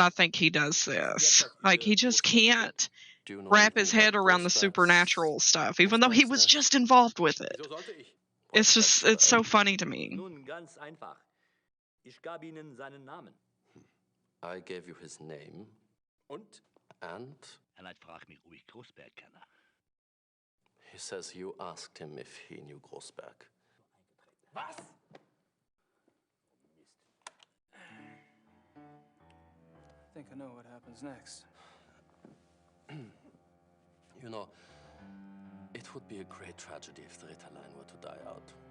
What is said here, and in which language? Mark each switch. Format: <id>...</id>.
<en>I think he does this. Like he just can't wrap his head around the supernatural stuff, even though he was just involved with it. It's so funny to me.</en> <de>Nun, ganz einfach. Ich gab Ihnen seinen Namen.</de> <en>I gave you his name.</en> <de>Und?</de> <en>And?</en> <de>Er fragt mich, ob ich Großberg kenne.</de> <en>He says you asked him if he knew Großberg.</en> <de>Was?</de> <en>I think I know what happens next. You know, it would be a great tragedy if the Ritterline were to die out.</en>